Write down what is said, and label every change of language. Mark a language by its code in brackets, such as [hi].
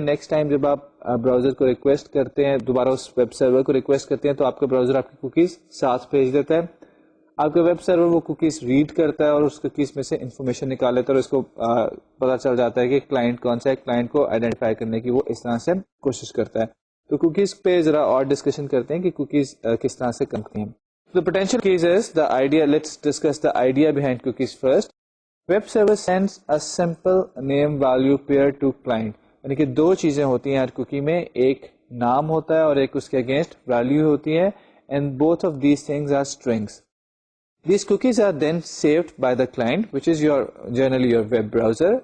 [ur] Next time جب آپ browser کو ریکویسٹ کرتے ہیں، دوبارہ اس ویب سرور کو ریکویسٹ کرتے ہیں، تو آپ کا براؤزر آپ کی کوکیز ساتھ بھیج دیتا ہے. آپ کا ویب سرور وہ کوکیز ریڈ کرتا ہے اور اس کوکیز میں سے انفارمیشن نکال لیتا ہے، اور اس کو پتا چل جاتا ہے کہ کلائنٹ کون سا ہے. کلائنٹ کو آئیڈینٹیفائی کرنے کی وہ اس طرح سے کوشش کرتا ہے. تو کوکیز پہ ذرا اور ڈسکشن کرتے ہیں کہ کوکیز کس طرح سے کرتی ہیں. [en] The potential cookies is the idea. Let's discuss the idea behind cookies first. Web server sends a simple name value pair to client. [ur] یعنی کہ دو چیزیں ہوتی ہیں ہر کوکی میں، ایک نام ہوتا ہے اور ایک اس کے اگینسٹ ویلیو ہوتی ہے. [en] And both of these things are strings. These cookies are then saved by the client, which is generally your web browser.